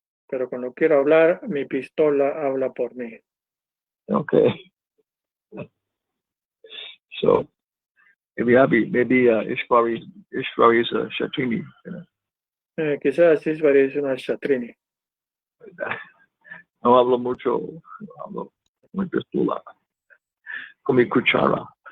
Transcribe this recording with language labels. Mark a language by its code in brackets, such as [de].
[es] pero cuando quiero hablar, mi pistola habla por mí. [en] Okay. So maybe Ishwari is a Shatrini. You know? [es] Quizás sí parece una Shatrini. No hablo mucho, hablo con mi pistola, con mi cuchara.